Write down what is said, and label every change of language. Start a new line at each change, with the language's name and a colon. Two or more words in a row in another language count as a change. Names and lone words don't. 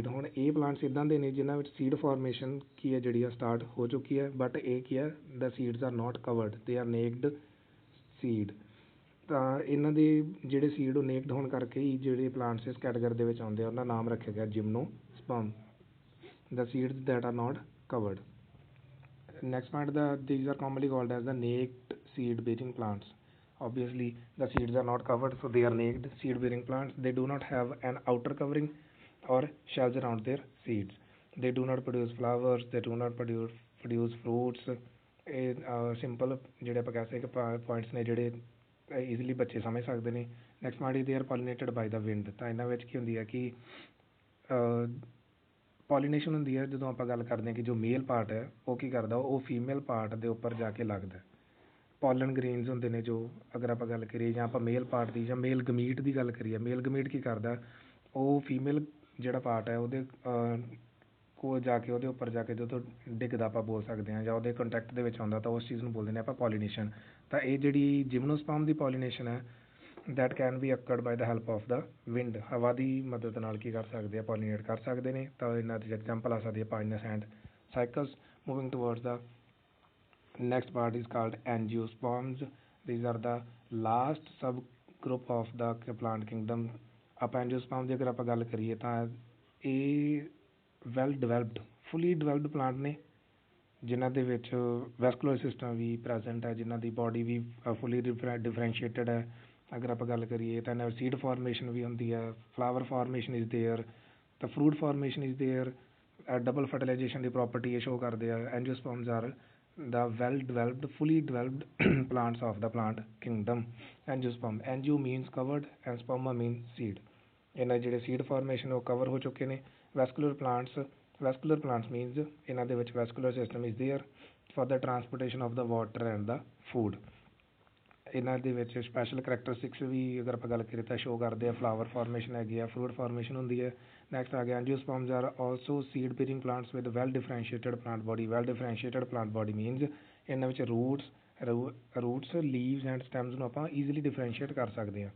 Punjabi: ਹੁਣ ਇਹ ਪਲਾਂਟਸ ਇੱਦਾਂ ਦੇ ਨੇ ਜਿਨ੍ਹਾਂ ਵਿੱਚ
English: seed formation
Punjabi: ਕੀ ਹੈ ਜਿਹੜੀ ਆ ਸਟਾਰਟ ਹੋ ਚੁੱਕੀ ਹੈ, ਬਟ ਇਹ ਕੀ ਹੈ,
English: the seeds are not covered, they are naked seed.
Punjabi: ਤਾਂ ਇਹਨਾਂ ਦੇ ਜਿਹੜੇ ਸੀਡ ਉਹ ਨੇਕਡ ਹੋਣ ਕਰਕੇ ਹੀ ਜਿਹੜੇ ਪਲਾਂਟਸ ਇਸ ਕੈਟਾਗਰੀ ਦੇ ਵਿੱਚ ਆਉਂਦੇ ਆ ਉਹਨਾਂ ਦਾ ਨਾਮ ਰੱਖਿਆ ਗਿਆ ਜਿਮਨੋਸਪਰਮ,
English: the seeds that are not covered. Next point, these are commonly called as the naked seed bearing plants. Obviously the seeds are not covered, so they are naked seed bearing plants. They do not have an outer covering or shells around their seeds. They do not produce flowers, they do not produce fruits.
Punjabi: ਇਹ ਸਿੰਪਲ ਜਿਹੜੇ ਆਪਾਂ ਕਹਿ ਸਕਦੇ ਪੁਆਇੰਟਸ ਨੇ ਜਿਹੜੇ ਈਜ਼ੀਲੀ ਬੱਚੇ ਸਮਝ ਸਕਦੇ ਨੇ।
English: next point is they are pollinated by the wind.
Punjabi: ਤਾਂ ਇਹਨਾਂ ਵਿੱਚ ਕੀ ਹੁੰਦੀ ਹੈ ਕਿ ਪੋਲੀਨੇਸ਼ਨ ਹੁੰਦੀ ਹੈ ਜਦੋਂ ਆਪਾਂ ਗੱਲ ਕਰਦੇ ਹਾਂ ਕਿ ਜੋ
English: male part
Punjabi: ਹੈ ਉਹ ਕੀ ਕਰਦਾ, ਉਹ
English: female part
Punjabi: ਦੇ ਉੱਪਰ ਜਾ ਕੇ ਲੱਗਦਾ।
English: pollen grains
Punjabi: ਹੁੰਦੇ ਨੇ ਜੋ, ਅਗਰ ਆਪਾਂ ਗੱਲ ਕਰੀਏ ਜਾਂ ਆਪਾਂ
English: male part
Punjabi: ਦੀ ਜਾਂ
English: male gamete
Punjabi: ਦੀ ਗੱਲ ਕਰੀਏ,
English: male gamete
Punjabi: ਕੀ ਕਰਦਾ, ਉਹ ਫੀਮੇਲ ਜਿਹੜਾ ਪਾਰਟ ਹੈ ਉਹਦੇ ਕੋਲ ਜਾ ਕੇ ਉਹਦੇ ਉੱਪਰ ਜਾ ਕੇ ਜਦੋਂ ਡਿੱਗਦਾ ਆਪਾਂ ਬੋਲ ਸਕਦੇ ਹਾਂ, ਜਾਂ ਉਹਦੇ ਕੰਟੈਕਟ ਦੇ ਵਿੱਚ ਆਉਂਦਾ, ਤਾਂ ਉਸ ਚੀਜ਼ ਨੂੰ ਬੋਲਦੇ ਨੇ ਆਪਾਂ ਪੋਲੀਨੇਸ਼ਨ। ਤਾਂ ਇਹ ਜਿਹੜੀ ਜਿਮਨੋਸਪਰਮ ਦੀ ਪੋਲੀਨੇਸ਼ਨ ਹੈ
English: that can be occurred by the help of the wind।
Punjabi: ਹਵਾ ਦੀ ਮਦਦ ਨਾਲ ਕੀ ਕਰ ਸਕਦੇ ਆ, ਪੋਲੀਨੇਟ ਕਰ ਸਕਦੇ ਨੇ। ਤਾਂ ਇਹਨਾਂ ਦੀ ਐਗਜ਼ਾਮਪਲ ਆ ਸਕਦੀ ਹੈ
English: Pinus and Cycas. moving towards the next part is called angiosperms. These are the last sub group of the plant kingdom.
Punjabi: ਆਪਾਂ ਐਂਜੀਓਸਪਰਮ ਦੀ ਅਗਰ ਆਪਾਂ ਗੱਲ ਕਰੀਏ ਤਾਂ ਇਹ
English: well developed, fully developed plant
Punjabi: ਨੇ ਜਿਨ੍ਹਾਂ ਦੇ ਵਿੱਚ
English: vascular system
Punjabi: ਵੀ ਪ੍ਰੈਜੈਂਟ ਹੈ, ਜਿਨ੍ਹਾਂ ਦੀ ਬੋਡੀ ਵੀ
English: fully differentiated
Punjabi: ਹੈ। ਅਗਰ ਆਪਾਂ ਗੱਲ ਕਰੀਏ ਤਾਂ ਇਹਨਾਂ
English: seed formation
Punjabi: ਵੀ ਹੁੰਦੀ ਹੈ,
English: flower formation is there,
Punjabi: ਤਾਂ
English: fruit formation is there, double fertilization
Punjabi: ਦੀ ਪ੍ਰੋਪਰਟੀ ਇਹ ਸ਼ੋ ਕਰਦੇ ਆ।
English: angiosperms are the well developed, fully developed plants of the plant kingdom. Angiosperm, angio means covered and sperma means seed.
Punjabi: ਇਹਨਾਂ ਜਿਹੜੇ
English: seed formation ਉਹ cover
Punjabi: ਹੋ ਚੁੱਕੇ ਨੇ।
English: vascular plants means
Punjabi: ਇਹਨਾਂ ਦੇ ਵਿੱਚ
English: vascular system is there for the transportation of the water and the food.
Punjabi: ਇਹਨਾਂ ਦੇ ਵਿੱਚ
English: special characteristics
Punjabi: ਵੀ ਅਗਰ ਆਪਾਂ ਗੱਲ ਕਰੀਏ ਤਾਂ ਸ਼ੋ ਕਰਦੇ ਆ,
English: flower formation
Punjabi: ਹੈਗੀ ਆ,
English: fruit formation
Punjabi: ਹੁੰਦੀ ਹੈ।
English: ਨੈਕਸਟ
Punjabi: ਆ ਗਿਆ
English: angiosperms are also seed bearing plants with well differentiated plant body. well differentiated plant body means
Punjabi: ਇਹਨਾਂ ਵਿੱਚ
English: roots leaves and stems
Punjabi: ਨੂੰ ਆਪਾਂ
English: easily differentiate
Punjabi: ਕਰ ਸਕਦੇ ਹਾਂ।